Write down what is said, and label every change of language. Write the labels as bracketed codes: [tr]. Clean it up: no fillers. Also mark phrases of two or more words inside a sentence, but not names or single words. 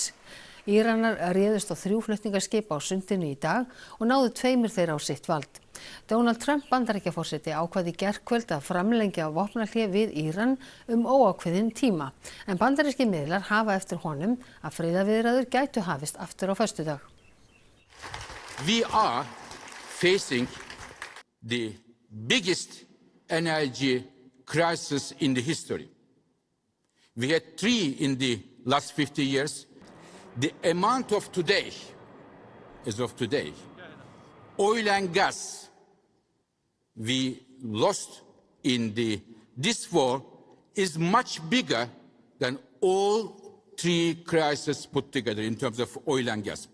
[is] Íranar réðust á 3 flutningaskip á sundinu í dag og náðu 2 þeirra á sitt vald. Donald Trump Bandaríkjaforseti ákvað í gærkvöld að framlengja vopnahlé við Íran óákveðinn tíma, en bandarískir miðlar hafa eftir honum að friðarviðræður gætu hafist aftur á föstudag. [en] We are facing the biggest energy crisis in the history. We had 3 in the last 50 years. The amount of today, as of today, oil and gas we lost in this war is much bigger than all 3 crises put together in terms of oil and gas.